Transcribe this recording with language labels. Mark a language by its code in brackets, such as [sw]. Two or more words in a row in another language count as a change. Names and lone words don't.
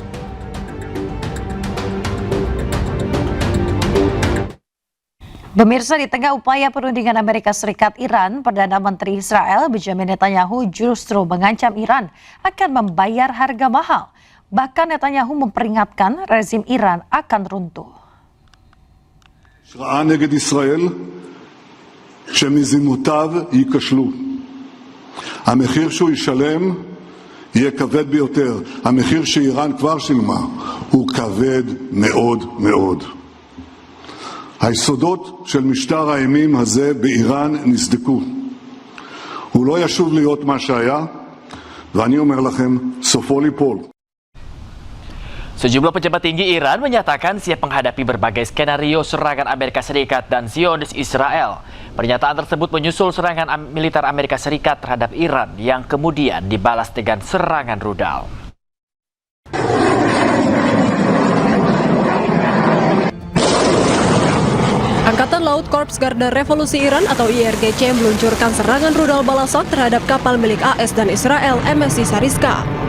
[id] Pemirsa, di tengah upaya perundingan Amerika Serikat-Iran, Perdana Menteri Israel Benjamin Netanyahu justru mengancam Iran akan membayar harga mahal. Bahkan Netanyahu memperingatkan rezim Iran akan runtuh. [he] שראה נגד ישראל שמזימותיו ייכשלו. המחיר שהוא ישלם יהיה כבד ביותר. המחיר שאיראן כבר שילמה הוא כבד מאוד מאוד. היסודות של משטר האימים הזה באיראן נסדקו. הוא לא ישוב להיות מה שהיה, ואני אומר לכם, סופו ליפול. [id] Sejumlah pejabat tinggi Iran menyatakan siap menghadapi berbagai skenario serangan Amerika Serikat dan Zionis Israel. Pernyataan tersebut menyusul serangan militer Amerika Serikat terhadap Iran yang kemudian dibalas dengan serangan rudal. Angkatan Laut Korps Garda Revolusi Iran atau IRGC meluncurkan serangan rudal balasan terhadap kapal milik AS dan Israel MSC Sariska.